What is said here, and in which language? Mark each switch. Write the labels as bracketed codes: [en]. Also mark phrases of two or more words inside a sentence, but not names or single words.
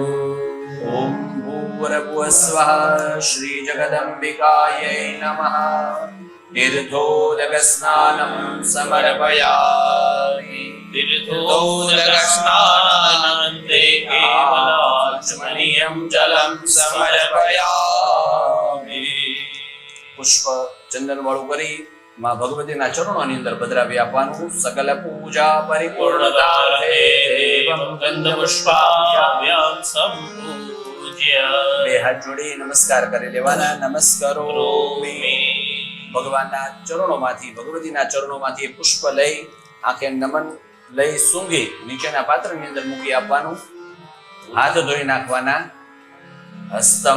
[sa] ओम भूर्भुवस्वः श्री जगदंबिकायै नमः तीर्थोदक स्नानं समर्पयामि तीर्थोदक स्नानान्ते केवलाचमनीयं जलं समर्पयामि [gu] પુષ્પ ચંદન વાળું કરી માં ભગવતીના ચરણોની અંદર પધરાવી આપવાનું [sa] सकल पूजा परिपूर्णतार्थे एवं गन्धपुष्पाभ्यां सम्पूज्य [gu] બે હાથ જોડી નમસ્કાર કરી લેવાના નમસ્કારોમિ ભગવાનના ચરણોમાંથી ભગવતીના ચરણોમાંથી એ પુષ્પ લઈ આંખે નમન લઈ સૂંઘી નીચેના પાત્રની અંદર મૂકી આપવાનું હાથ ધોઈ નાખવાના હસ્તમ